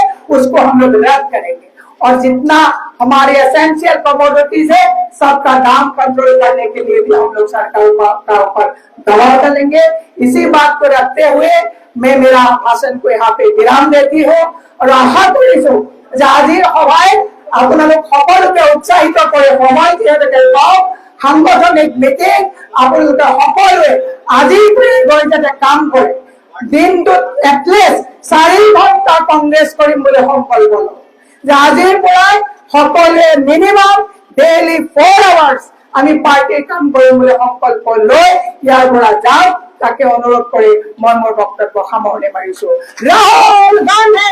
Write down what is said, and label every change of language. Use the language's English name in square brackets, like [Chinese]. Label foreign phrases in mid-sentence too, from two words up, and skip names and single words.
[Hindi] उसको हम लोग रद्द करेंगे और जितना हमारे [English] essential commodities [Hindi] है सबका दाम कंट्रोल करने के लिए भी हम लोग सरकार का ऊपर दबाव डालेंगे इसी बात को रखते हुए मैं मेरा भाषण को यहाँ पे विराम देती हूँ और आशा करिছো [Assamese] যে আজিৰ সভাই আপোনালোক সকলোকে উৎসাহিত কৰে সময় যিহেতুকে পাওক সাংগঠনিক মিটিং আপোনালোকে সকলোৱে আজিৰ পৰাই গৈ যাতে কাম কৰে দিনটোত এটলিষ্ট 4 ঘণ্টা কংগ্ৰেছ কৰিম বুলি সংকল্প লওক যে আজিৰ পৰাই সকলোৱে [English] minimum daily [Assamese] 4 আৱাৰ্ছ আমি পাৰ্টিৰ কাম কৰিম বুলি সংকল্প লৈ ইয়াৰ পৰা যাওক, তাকে অনুৰোধ কৰি মই মোৰ বক্তব্য সামৰণি মাৰিছো। ৰাহুল গান্ধী